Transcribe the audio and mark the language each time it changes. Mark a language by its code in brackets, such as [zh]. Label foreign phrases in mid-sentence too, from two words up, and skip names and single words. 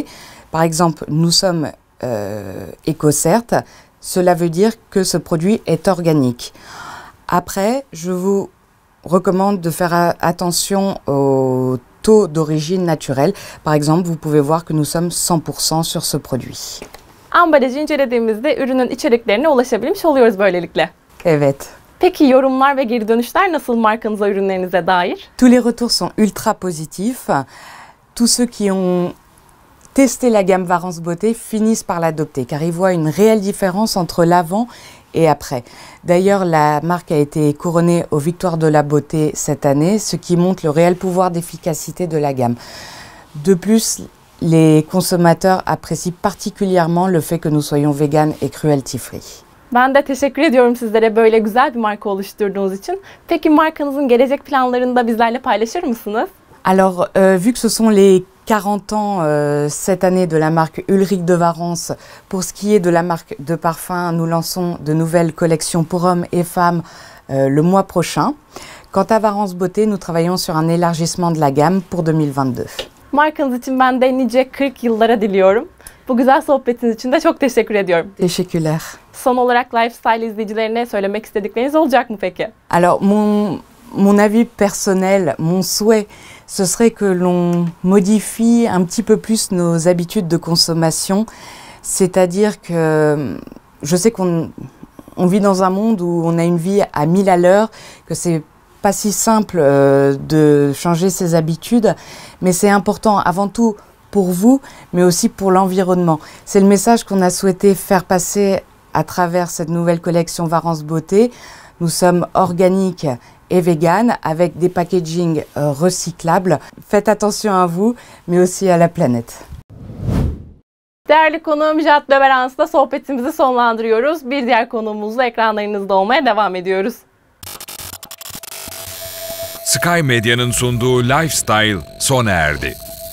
[fr] Par exemple, nous sommes EcoCert. Cela veut dire que ce produit est organique. Après, je vous recommande de faire attention au taux d'origine naturelle. Par exemple, vous pouvez voir que nous sommes 100% sur ce produit. [tr] Ambalajı incelediğimizde ürünün içeriklerine ulaşabilmiş oluyoruz böylelikle. Evet. Peki yorumlar ve geri dönüşler nasıl markanıza, ürünlerinize dair? [fr] Tous les retours sont ultra positifs. Tous ceux qui ont testé la gamme Varence Beauté finissent par l'adopter car ils voient une réelle différence entre l'avant et après. D'ailleurs, la marque a été couronnée aux Victoires de la Beauté cette année, ce qui montre le réel pouvoir d'efficacité de la gamme. De plus, les consommateurs apprécient particulièrement le fait que nous soyons vegan et [en] cruelty free. [tr] Ben de teşekkür ediyorum sizlere böyle güzel bir marka oluşturduğunuz için. Peki markanızın gelecek planlarını da bizlerle paylaşır mısınız? [fr] Alors, vu que ce sont les 40 ans cette année de la marque Ulrich de Varence, pour ce qui est de la marque de parfum, nous lançons de nouvelles collections pour hommes et femmes le mois prochain. Quant à Varence Beauté, nous travaillons sur un élargissement de la gamme pour 2022. [tr] Markanız için ben de nice 40 yıllara diliyorum. Bu güzel sohbetiniz için de çok teşekkür ediyorum. Teşekkürler. Son olarak Lifestyle izleyicilerine söylemek istedikleriniz olacak mı peki? [fr] Alors, mon avis personnel, mon souhait, ce serait que l'on modifie un petit peu plus nos habitudes de consommation. C'est-à-dire que je sais qu'on vit dans un monde où on a une vie à 1000 à l'heure, que c'est pas si simple de changer ses habitudes, mais c'est important avant tout pour vous, mais aussi pour l'environnement. C'est le message qu'on a souhaité faire passer à travers cette nouvelle collection Varence Beauté. Nous sommes organiques et vegan avec des packaging recyclables. Faites attention à vous, mais aussi à la planète. [tr] Değerli konuğum Jade Deverence'la sohbetimizi sonlandırıyoruz. Bir diğer konuğumuzla ekranlarınızda olmaya devam ediyoruz. Sky Medya'nın sunduğu Lifestyle sona erdi.